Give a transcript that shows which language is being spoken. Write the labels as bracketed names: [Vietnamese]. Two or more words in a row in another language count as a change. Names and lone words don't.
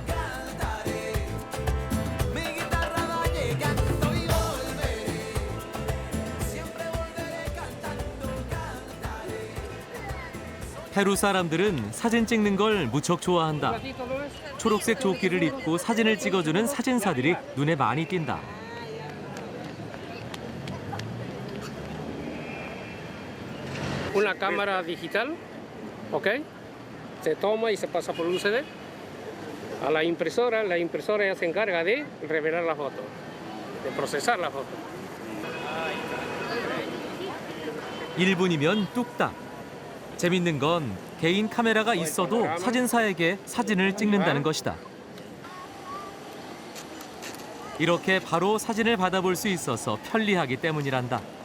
[Korean] 페루 사람들은 사진 찍는 걸 무척 좋아한다. 초록색 조끼를 입고 사진을 찍어주는 사진사들이 눈에 많이 띈다. [Spanish] Una cámara digital, ¿ok? Se toma y se pasa por un CD a la impresora ya se encarga de revelar la foto, de procesar la foto. [Korean] 1분이면 뚝딱. 재밌는 건 개인 카메라가 있어도 사진사에게 사진을 찍는다는 것이다. 이렇게 바로 사진을 받아볼 수 있어서 편리하기 때문이란다.